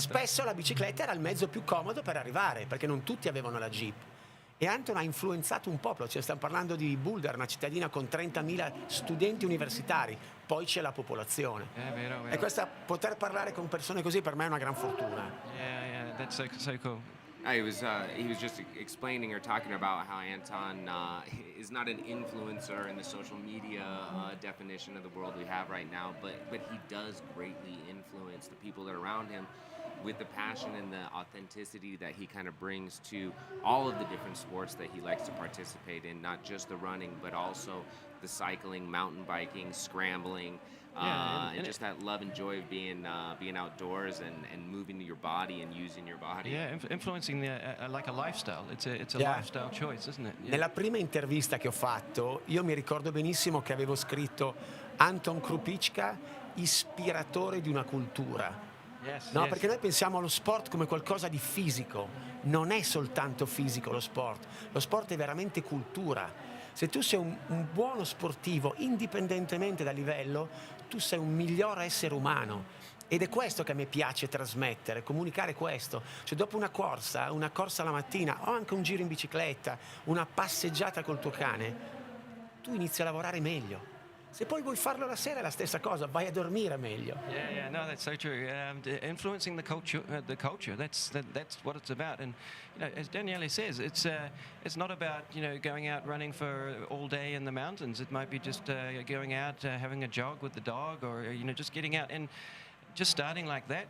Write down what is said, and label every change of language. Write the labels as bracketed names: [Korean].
[Italian] Spesso la bicicletta era il mezzo più comodo per arrivare, perché non tutti avevano la Jeep. E Anton ha influenzato un popolo, cioè stiamo parlando di Boulder, una cittadina con 30.000 studenti universitari, poi c'è la popolazione. Vero. E poter parlare con persone così per me è una gran fortuna. [English] Yeah, that's so cool. He was just explaining or talking about how Anton is not an influencer in the social media definition of the world we have right now, but he does greatly influence the people that are around him with the passion and the authenticity that he kind of brings to all of the different sports that he likes to participate in, not just the running, but also the cycling, mountain biking, scrambling, and just that love and joy of being outdoors and moving your body and using your body. Yeah, influencing like a lifestyle. It's a lifestyle choice, isn't it? Yeah. [Italian] Nella prima intervista che ho fatto, io mi ricordo benissimo che avevo scritto Anton Krupicka, ispiratore di una cultura. [English] Yes. [Italian] Perché noi pensiamo allo sport come qualcosa di fisico. Non è soltanto fisico lo sport è veramente cultura. Se tu sei un buono sportivo, indipendentemente dal livello, tu sei un miglior essere umano. Ed è questo che a me piace trasmettere, comunicare questo. Cioè, dopo una corsa la mattina, o anche un giro in bicicletta, una passeggiata col tuo cane, tu inizi a lavorare meglio. Se poi vuoi farlo la sera è la stessa cosa, vai a dormire meglio. [English] Yeah, no, that's so true. Influencing the culture, that's what it's about. And as Daniele says, it's not about going out running for all day in the mountains. It might be just going out having a jog with the dog, or just getting out and just starting like that.